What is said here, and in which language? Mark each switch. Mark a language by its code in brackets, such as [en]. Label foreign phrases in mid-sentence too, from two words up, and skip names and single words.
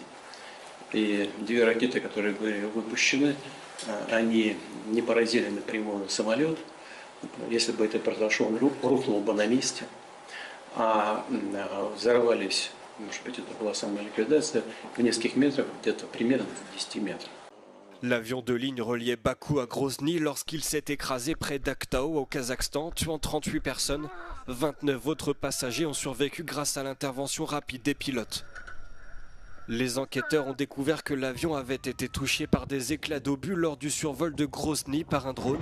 [ru] И 2 ракеты, которые были выпущены, они не поразили напрямую самолет. Если бы это произошло, он рухнул бы на месте, а взорвались. Может быть, это была самая ликвидация в нескольких метрах, где-то примерно в 10 метрах. [fr] L'avion de ligne reliait Bakou à Grozny lorsqu'il s'est écrasé près d'Aktau au Kazakhstan, tuant 38 personnes. 29 autres passagers ont survécu grâce à l'intervention rapide des pilotes. Les enquêteurs ont découvert que l'avion avait été touché par des éclats d'obus lors du survol de Grozny par un drone.